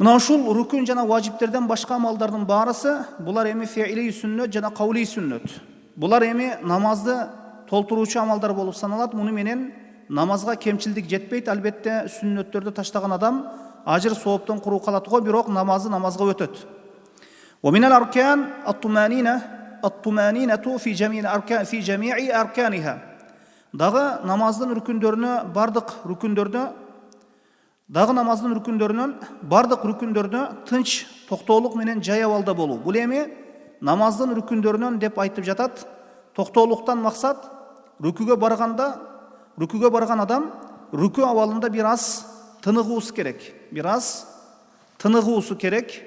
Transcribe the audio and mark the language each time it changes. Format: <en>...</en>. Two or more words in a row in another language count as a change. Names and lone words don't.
<ky>Мына ушул рүкүн жана важиптерден башка амалдардын баарысы булар эми фиили сүннөт жана кавли сүннөт. Булар эми намазды толтуруучу амалдар болуп саналат. Муну менен намазга кемчилдик жетпейт. Албетте сүннөттөрдү таштаган адам ажыр сооптон куру калат го, бирок намазга өтөт.</ky> <ar>ومن الأركان الطمأنينة في جميع أركانها.</ar> <ky>Дагы намаздын рүкүндөрүнө бардык рүкүндөрүнө тынч токтоолук менен жай абалда болуу. Бул эми намаздын рүкүндөрүнөн деп айтып жатат. Токтоолуктан максат рүкүгө барган адам рүкү абалында бир аз тыныгуусу керек.</ky>